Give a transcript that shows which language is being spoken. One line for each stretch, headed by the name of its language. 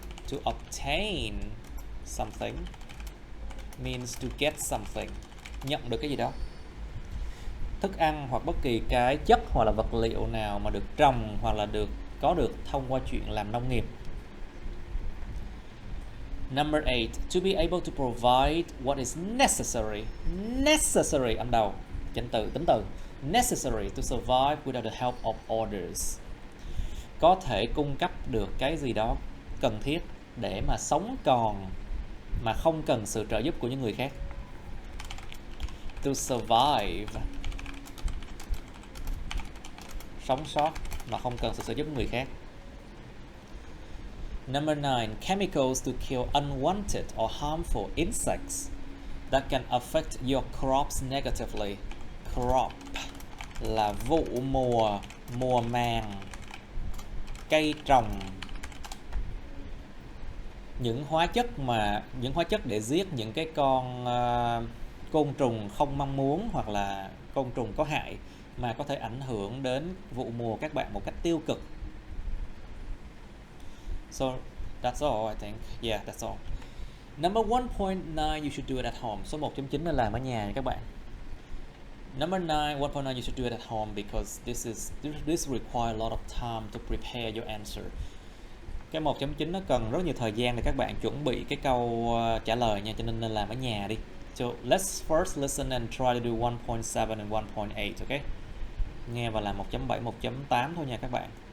English: To obtain something means to get something,
Vietnamese: nhận được cái gì đó. Thức ăn hoặc bất kỳ cái chất hoặc là vật liệu nào mà được trồng hoặc là có được thông qua chuyện làm nông nghiệp.
English: Number 8, to be able to provide what is necessary.
Vietnamese: Necessary âm đầu, tính từ.
English: Necessary to survive without the help of others.
Vietnamese: Có thể cung cấp được cái gì đó cần thiết để mà sống còn mà không cần sự trợ giúp của những người khác.
English: To survive,
Vietnamese: sống sót mà không cần sự trợ giúp của người khác.
English: Number 9, chemicals to kill unwanted or harmful insects that can affect your crops negatively.
Vietnamese: Crop là vụ mùa, mùa màng, cây trồng. Những hóa chất để giết những cái con côn trùng không mong muốn hoặc là côn trùng có hại mà có thể ảnh hưởng đến vụ mùa các bạn một cách tiêu cực.
English: So that's all I think. Yeah, that's all. Number 1.9, you should do it at home.
Vietnamese: Số 1.9 là làm ở nhà nha các bạn.
English: Number 9, 1.9, you should do it at home because this require a lot of time to prepare your answer.
Vietnamese: Cái 1.9 nó cần rất nhiều thời gian để các bạn chuẩn bị cái câu trả lời nha, cho nên làm ở nhà đi.
English: So let's first listen and try to do 1.7 and 1.8, okay?
Vietnamese: Nghe và làm 1.7, 1.8 thôi nha các bạn.